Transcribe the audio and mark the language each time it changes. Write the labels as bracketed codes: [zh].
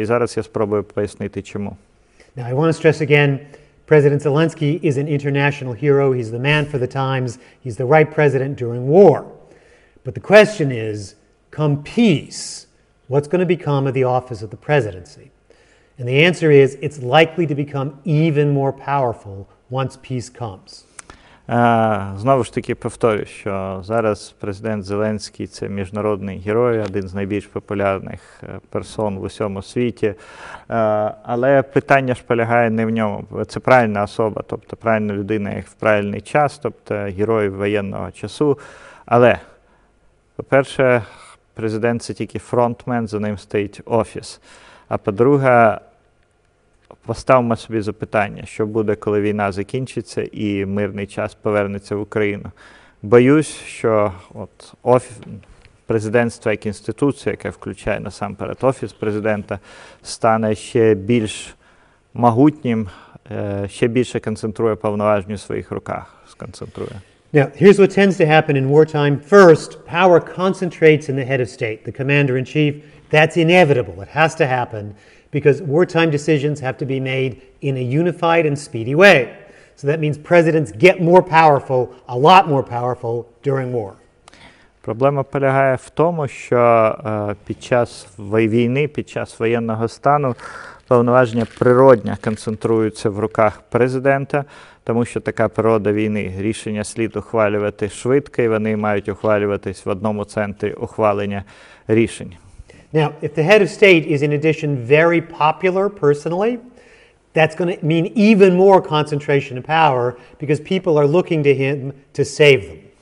[uk] І зараз я спробую пояснити, чому. [en] Now, I want to stress again, President Zelensky is an international hero. He's the man for the times. He's the right president during war. But the question is, come peace, what's going to become of the office of the presidency? And the answer is, it's likely to become even more powerful once peace comes. [uk] Знову ж таки повторюю, що зараз президент Зеленський – це міжнародний герой, один з найбільш популярних персон в усьому світі. Але питання ж полягає не в ньому. Це правильна особа, тобто правильна людина як в правильний час, тобто герой воєнного часу. Але, по-перше, президент – це тільки фронтмен, за ним стоїть офіс. А по-друге, поставимо собі запитання, що буде, коли війна закінчиться і мирний час повернеться в Україну. Боюсь, що президентство як інституція, яка включає насамперед офіс президента, стане ще більш могутнім, ще більше концентрує повноваження у своїх руках. [en] Now, here's what tends to happen in wartime. First, power concentrates in the head of state, the commander-in-chief. That's inevitable. It has to happen because wartime decisions have to be made in a unified and speedy way. So that means presidents get more powerful, a lot more powerful during war. [uk] Проблема полягає в тому, що під час війни, під час воєнного стану повноваження природньо концентруються в руках президента, тому що така природа війни. Рішення слід ухвалювати швидко, і вони мають ухвалюватись в одному центрі ухвалення рішень. [en] Now, if the head of state is in addition very popular personally, that's going to mean even more concentration of power because people are looking to him to save them.